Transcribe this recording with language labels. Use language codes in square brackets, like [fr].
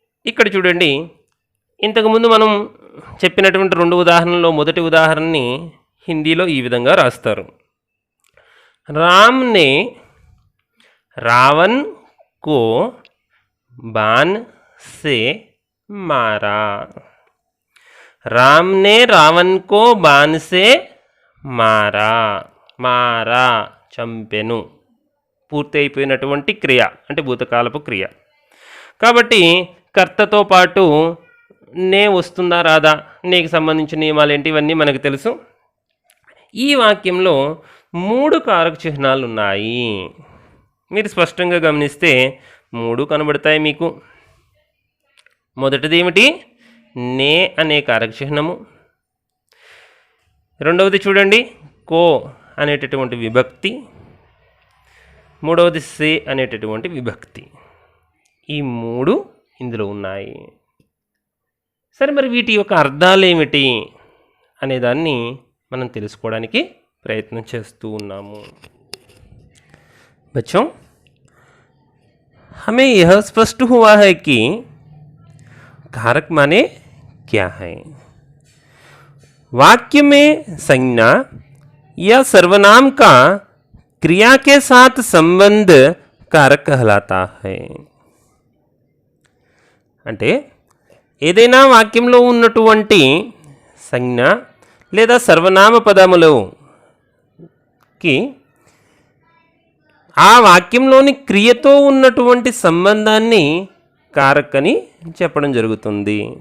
[te] ఇక్కడ చూడండి, ఇంతకుముందు మనం చెప్పినటువంటి రెండు ఉదాహరణలో మొదటి ఉదాహరణని హిందీలో ఈ విధంగా రాస్తారు. [hi] రామ్ నే రావణ్ కో బాన్ से मारा. राम ने रावण को बाण से मारा. [te] మారా చంపెను పూర్తి అయిపోయినటువంటి క్రియ అంటే భూతకాలపు క్రియ. కాబట్టి కర్తతో పాటు నే వస్తుందా రాదా, నేకి సంబంధించిన నియమాలు ఏంటి ఇవన్నీ మనకు తెలుసు. ఈ వాక్యంలో 3 కారక చిహ్నాలు ఉన్నాయి. మీరు స్పష్టంగా గమనిస్తే 3 కనబడతాయి మీకు. మొదటిది ఏమిటి, నే అనే కారక చిహ్నము. రెండవది చూడండి, కో అనేటటువంటి విభక్తి. మూడవది సే అనేటటువంటి విభక్తి. ఈ 3 ఇందులో ఉన్నాయి. సరే, మరి వీటి యొక్క అర్థాలు ఏమిటి అనేదాన్ని మనం తెలుసుకోవడానికి ప్రయత్నం చేస్తూ ఉన్నాము. [hi] बच्चों, हमें यह स्पष्ट हुआ है कि कारक माने क्या है. वाक्य में संज्ञा या सर्वनाम का क्रिया के साथ संबंध कारक कहलाता है. [te] అంటే ఏదైనా వాక్యంలో ఉన్నటువంటి సంజ్ఞ లేదా సర్వనామ పదములకి ఆ వాక్యంలోని క్రియతో ఉన్నటువంటి సంబంధాన్ని కారక్ అని చెప్పడం జరుగుతుంది.